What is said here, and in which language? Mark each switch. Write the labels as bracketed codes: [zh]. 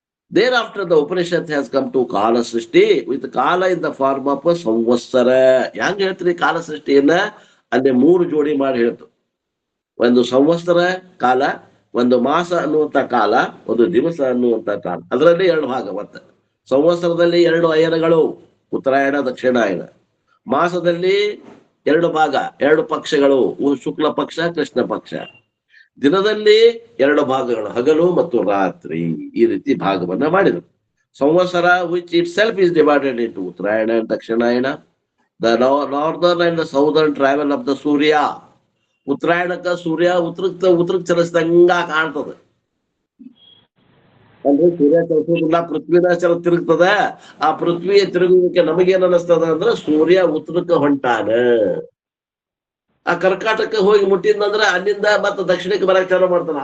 [en] Thereafter the Upanishad has come to ಕಾಲ ಸೃಷ್ಟಿ with ಕಾಲ in the form of ಸಂವತ್ಸರ. [kn] ಹೆಂಗ್ ಹೇಳ್ತೀರಿ ಕಾಲ ಸೃಷ್ಟಿಯನ್ನ? ಅಲ್ಲಿ 3 ಜೋಡಿ ಮಾಡಿ ಹೇಳ್ತು. ಒಂದು ಸಂವತ್ಸರ ಕಾಲ, ಒಂದು ಮಾಸ ಅನ್ನುವಂತ ಕಾಲ, ಒಂದು ದಿವಸ ಅನ್ನುವಂತ ಕಾಲ. ಅದರಲ್ಲಿ 2 ಭಾಗ. ಮತ್ತೆ ಸಂವತ್ಸರದಲ್ಲಿ 2 ಅಯನಗಳು, ಉತ್ತರಾಯಣ ದಕ್ಷಿಣಾಯನ. ಮಾಸದಲ್ಲಿ 2 ಭಾಗ, 2 ಪಕ್ಷಗಳು, ಶುಕ್ಲ ಪಕ್ಷ ಕೃಷ್ಣ ಪಕ್ಷ. ದಿನದಲ್ಲಿ 2 ಭಾಗಗಳು, ಹಗಲು ಮತ್ತು ರಾತ್ರಿ. ಈ ರೀತಿ ಭಾಗವನ್ನ ಮಾಡಿದರು. [en] Samvatsara, which itself is divided into Uttarayana and Dakshinayana, the northern and the southern travel of the Surya. [kn] ಉತ್ತರಾಯಣಕ್ಕ ಸೂರ್ಯ ಉತ್ತರಕ್ಕೆ ಚಲಿಸಿದಂಗ ಕಾಣ್ತದ. ಅಂದ್ರೆ ಸೂರ್ಯ ಚಲಿಸೋದಿಲ್ಲ, ಪೃಥ್ವಿನ ತಿರುಗ್ತದ. ಆ ಪೃಥ್ವಿಯ ತಿರುಗುವಿಕೆ ನಮಗೇನ್ ಅನಿಸ್ತದ ಅಂದ್ರೆ ಸೂರ್ಯ ಉತ್ತರಕ್ಕೆ ಹೊಂಟಾನ. ಆ ಕರ್ಕಾಟಕಕ್ಕೆ ಹೋಗಿ ಮುಟ್ಟಿದ್ನಂದ್ರ ಅಲ್ಲಿಂದ ಮತ್ತೆ ದಕ್ಷಿಣಕ್ಕೆ ಬರಕ್ ಚಾಲು ಮಾಡ್ತಾನ.